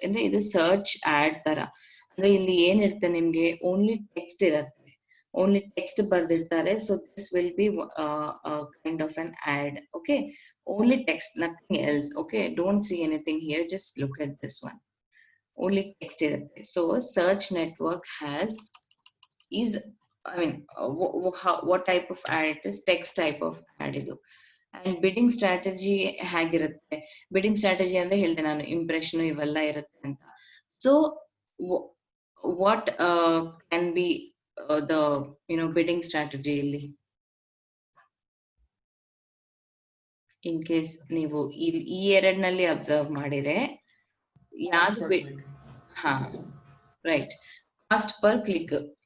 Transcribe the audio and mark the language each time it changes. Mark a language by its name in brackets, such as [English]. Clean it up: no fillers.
[Kannada] ಅಂದ್ರೆ ಇದು search add ತರ. ಅಂದ್ರೆ ಇಲ್ಲಿ ಏನಿರುತ್ತೆ, ನಿಮ್ಗೆ ಓನ್ಲಿ ಟೆಕ್ಸ್ಟ್ ಇರುತ್ತೆ, only text ಬರ್ದಿರ್ತಾರೆ. [English] So this will be kind of an ad. Okay, only text, nothing else. Okay, don't see anything here, just look at this one. [Kannada] Only text ಇರುತ್ತೆ. [English] So search network has is, I mean, what type of ad it is? Text type of ad [Kannada] ಇದು. And bidding strategy ಹೇಗಿರುತ್ತೆ? Bidding strategy ಅಂದ್ರೆ ಹೇಳಿದೆ ನಾನು, impression ಇವೆಲ್ಲ ಇರುತ್ತೆ ಅಂತ. [English] so what can be the bidding strategy [Kannada] ಇಲ್ಲಿ? [English] in case [Kannada] ನೀವು ಈ ಎರಡ್ನಲ್ಲಿ ಅಬ್ಸರ್ವ್ ಮಾಡಿದ್ರೆ ಯಾವ್ದು ಹಾ ರೈಟ್, ಕಾಸ್ಟ್ ಪರ್ ಕ್ಲಿಕ್.